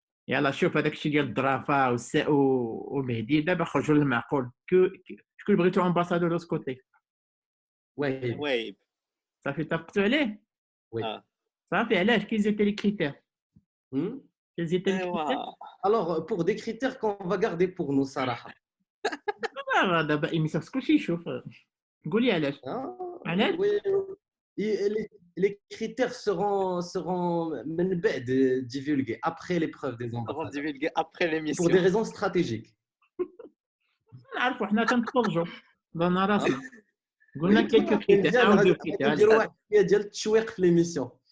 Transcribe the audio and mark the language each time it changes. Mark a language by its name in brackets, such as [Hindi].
[Arabic] يلا شوف هذاك الشيء ديال الظرافه ومهدي دابا خرجوا للمعقول. شكون بغيتو امباسادور دو سكوتي؟ وهيب صافي اتفقتوا عليه؟ وي صافي علاش كي زيتي لي كريتير؟ [French] Quels étaient les critères? Alors, pour des critères qu'on va garder pour nous, صراحة. [Arabic] دابا إيميسيون كلشي يشوف. قولي علاش؟ علاش؟ [French] Les critères seront [Arabic] من بعد [French] divulgués après l'épreuve des ambassadeurs. divulgués après l'émission. Pour des raisons stratégiques. [Arabic] نعرفوا حنا تنتفرجوا ضنا راسنا. قلنا كيلكو كريتير أو دو كريتير. نديروا واحد ديال التشويق في l'émission.